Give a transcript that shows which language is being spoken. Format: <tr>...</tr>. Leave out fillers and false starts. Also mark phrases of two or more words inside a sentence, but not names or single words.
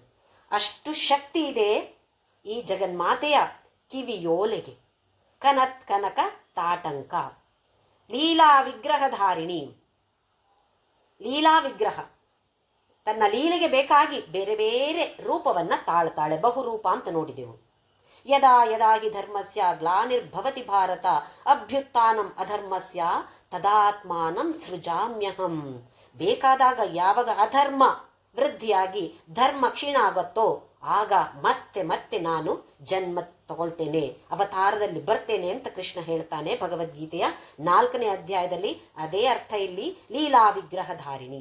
<kn>ಅಷ್ಟು ಶಕ್ತಿ ಇದೆ ಈ ಜಗನ್ಮಾತೆಯ ಕಿವಿಯೋಲೆಗೆ.</kn> <sa>ಕನತ್ ಕನಕ ತಾಟಂಕ ಲೀಲಾ ವಿಗ್ರಹಧಾರಿಣಿ. ಲೀಲಾ ವಿಗ್ರಹ</sa> <kn>ತನ್ನ ಲೀಲೆಗೆ ಬೇಕಾಗಿ ಬೇರೆ ಬೇರೆ ರೂಪವನ್ನ ತಾಳ್ತಾಳೆ. ಬಹುರೂಪ ಅಂತ ನೋಡಿದೆವು.</kn> <sa>ಯದಾ ಯದಾ ಹಿ ಧರ್ಮಸ್ಯ ಗ್ಲಾನಿರ್ಭವತಿ ಭಾರತ ಅಭ್ಯುತ್ಥಾನಂ ಅಧರ್ಮಸ್ಯ ತದಾತ್ಮಾನಂ ಸೃಜಾಮ್ಯಹಂ.</sa> <kn>ಬೇಕಾದಾಗ ಯಾವಾಗ ಅಧರ್ಮ ವೃದ್ಧಿಯಾಗಿ ಧರ್ಮ ಕ್ಷೀಣ ಆಗುತ್ತೋ ಆಗ ಮತ್ತೆ ಮತ್ತೆ ನಾನು ಜನ್ಮ ತಗೊಳ್ತೇನೆ, ಅವತಾರದಲ್ಲಿ ಬರ್ತೇನೆ ಅಂತ ಕೃಷ್ಣ ಹೇಳ್ತಾನೆ ಭಗವದ್ಗೀತೆಯ 4ನೇ ಅಧ್ಯಾಯದಲ್ಲಿ. ಅದೇ ಅರ್ಥ ಇಲ್ಲಿ</kn> <sa>ಲೀಲಾ ವಿಗ್ರಹಧಾರಿಣಿ.</sa>